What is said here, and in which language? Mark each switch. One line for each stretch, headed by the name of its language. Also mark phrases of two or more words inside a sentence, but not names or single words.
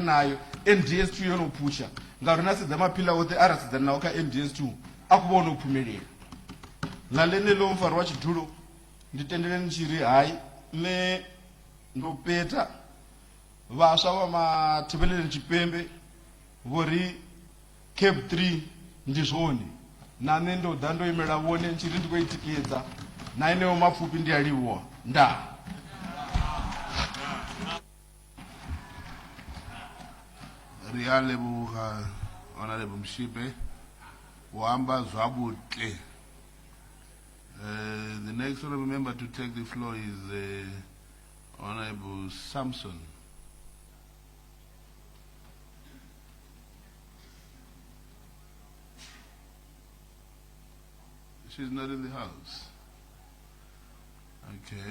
Venda: nayo NDS 2 yo no phusha ngauri na sedza maphila oṱhe a ra sedzana nawo kha NDS 2 a khou vha o no phumelela na ḽeneḽo mufaro wa tshidulo ndi tendeleni tshi ri hayi nṋe ndo peta vhaswa vha mathivhelele tshipembe vho ri CAB3 ndi zwone na nṋe ndo ḓa ndo imela vhone tshi ri ndi khou i tikedza na eneyo mapfufhi ndi a livhuwa ndaa ri a leboga honorable Mshipe o amba zwavhuḓi.
English: The next honorable member to take the floor is Honorable Samson. She's not in the house.